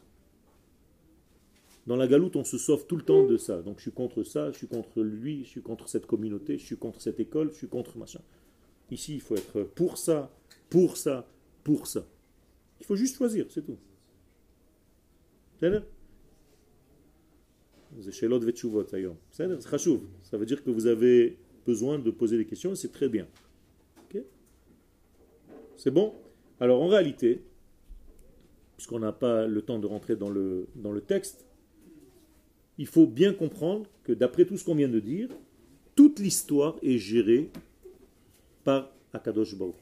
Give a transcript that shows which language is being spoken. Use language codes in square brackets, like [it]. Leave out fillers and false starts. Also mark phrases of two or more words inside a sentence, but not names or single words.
[fr] Dans la galoute, on se sauve tout le temps de ça. Donc je suis contre ça, je suis contre lui, je suis contre cette communauté, je suis contre cette école, je suis contre machin. Ici, il faut être pour ça, pour ça, pour ça. Il faut juste choisir, c'est tout. [he] זה שאלות ותשובות היום. בסדר? זה חשוב. [fr] Ça veut dire que vous avez besoin de poser des questions et c'est très bien. Ok? C'est bon? Alors en réalité, puisqu'on n'a pas le temps de rentrer dans le texte, il faut bien comprendre que d'après tout ce qu'on vient de dire, toute l'histoire est gérée par [he] הקדוש ברוך הוא.